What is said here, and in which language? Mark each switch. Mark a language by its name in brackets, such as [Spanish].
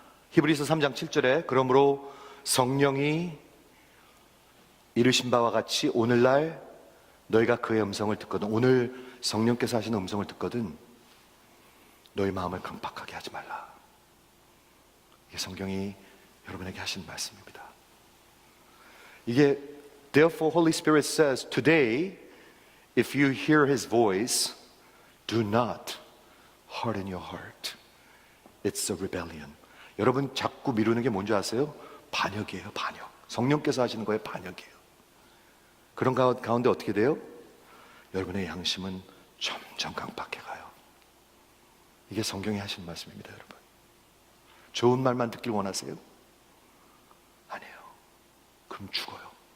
[Korean] 히브리서 3장 7절에 그러므로 성령이 이르신 바와 같이 오늘날 너희가 그의 음성을 듣거든, 오늘 성령께서 하시는 음성을 듣거든 너희 마음을 강팍하게 하지 말라. 이게 성경이 여러분에게 하신 말씀입니다. 이게 [English] Therefore Holy Spirit says today if you hear His voice do not harden your heart. It's a rebellion. [Korean] 여러분 자꾸 미루는 게 뭔지 아세요? 반역이에요. 반역. 성령께서 하시는 거예요. 반역이에요. 그런 가운데 어떻게 돼요? 여러분의 양심은 점점 강박해 가요. 이게 성경이 하신 말씀입니다, 여러분. 좋은 말만 듣길 원하세요? 아니에요. 그럼 죽어요.